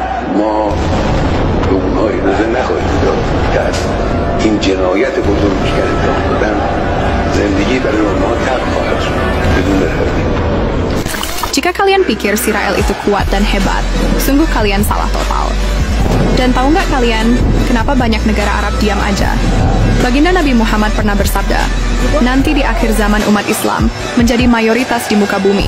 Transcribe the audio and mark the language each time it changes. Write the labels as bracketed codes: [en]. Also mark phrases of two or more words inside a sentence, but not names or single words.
[fa] ما به اونها اجازه نخواهیم داد که از این جنایت بزرگی که انجام دادن زندگی برای آنها تلخ خواهد شد بدون تردید. [id] Jika kalian pikir Sirael itu kuat dan hebat, sungguh kalian salah total. Dan tahu nggak kalian, kenapa banyak negara Arab diam aja? Baginda Nabi Muhammad pernah bersabda, nanti di akhir zaman umat Islam menjadi mayoritas di muka bumi.